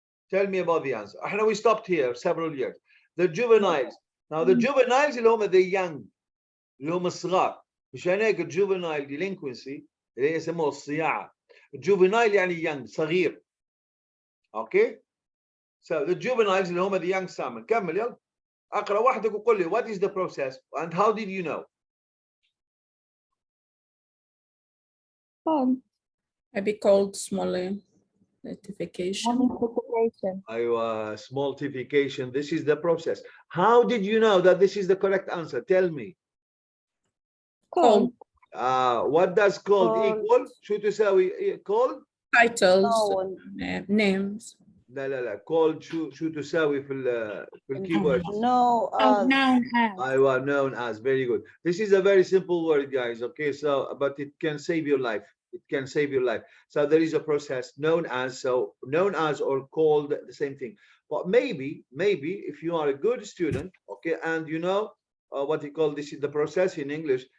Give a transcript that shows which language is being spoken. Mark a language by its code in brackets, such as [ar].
[en] Tell me about the answer. [ar] احنا [en] we stopped here several years. The juveniles. [ar] Now the juveniles اللي هم [en] the young [ar] اللي هم الصغار. مشان هيك [en] juvenile delinquency [ar] اللي يسموه الصياعة. [en] juvenile يعني young صغير. Okay? So the juveniles [ar] اللي هم [en] the young salmon. [ar] كمل يلا. اقرا وحدك وقول لي [en] what is the process and how did you know? Maybe called small notification. أيوة, smalltification. This is the process. How did you know that this is the correct answer? Tell me. Called. What does called Called. equal؟ [ar] شو تساوي called؟ [en] Titles. noun. Names. [ar] لا called شو تساوي في الكيورد؟ [en] No, Oh, as. noun as. أيوة known as. Very good. This is a very simple word, guys. Okay, so but it can save your life. It can save your life. So there is a process known as. So known as or called the same thing. But maybe if you are a good student, okay, and you know what you call this is the process in English.